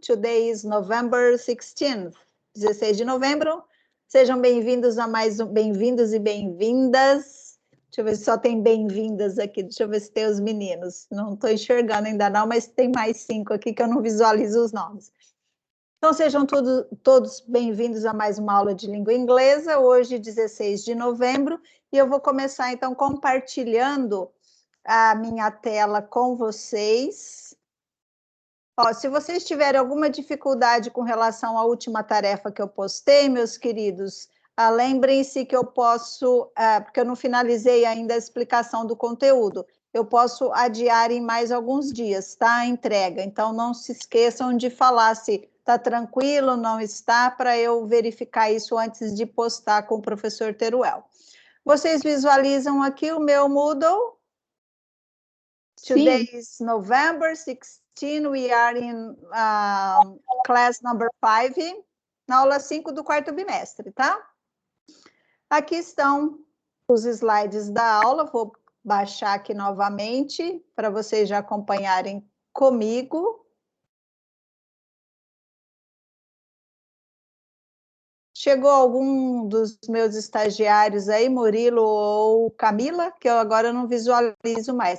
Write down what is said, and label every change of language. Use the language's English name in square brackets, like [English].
[English] Today is November 16th, [Portuguese] 16 de novembro. Sejam bem-vindos a mais um... Bem-vindos e bem-vindas. Deixa eu ver se só tem bem-vindas aqui. Deixa eu ver se tem os meninos. Não estou enxergando ainda não, mas tem mais 5 aqui que eu não visualizo os nomes. Então, sejam todos bem-vindos a mais uma aula de língua inglesa, hoje, 16 de novembro, e eu vou começar, então, compartilhando a minha tela com vocês. Ó, se vocês tiverem alguma dificuldade com relação à última tarefa que eu postei, meus queridos, lembrem-se que eu posso, porque eu não finalizei ainda a explicação do conteúdo, eu posso adiar em mais alguns dias, tá? A entrega. Então, não se esqueçam de falar se está tranquilo, não está, para eu verificar isso antes de postar com o professor Teruel. Vocês visualizam aqui o meu Moodle? [English] Today is November 16, we are in class number 5, [Portuguese] na aula 5 do quarto bimestre, tá? Aqui estão os slides da aula, vou baixar aqui novamente, para vocês já acompanharem comigo. Chegou algum dos meus estagiários aí, Murilo ou Camila, que eu agora não visualizo mais.